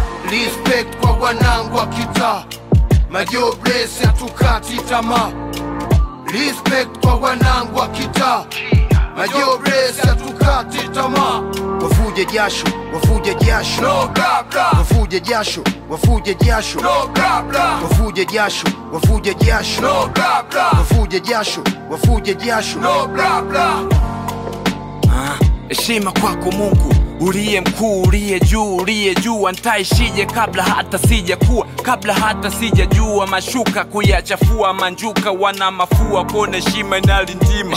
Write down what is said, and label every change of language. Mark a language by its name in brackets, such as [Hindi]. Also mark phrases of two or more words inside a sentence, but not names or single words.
[Swahili] Respect kwa wanangu wa kitaa, majobless hatukati tamaa. Respect kwa wanangu wa kitaa, majobless hatukati tamaa. Wafuje jasho, wafuje jasho. [English] No bla bla. [Swahili] Wafuje jasho, wafuje jasho. [English] No bla bla. [Swahili] Wafuje jasho. wavuje jasho. [English] No bla bla. [Swahili] Wavuje jasho, wavuje jasho. [English] No bla bla. [Swahili] Ah, heshima kwako Mungu, uliye mkuu, uliye juu, uliye juu. Nitaishije kabla hata sijakuwa, kabla hata sijajua? Mashuka kuyachafua, manjuka wana mafua, kuona heshima inalindima.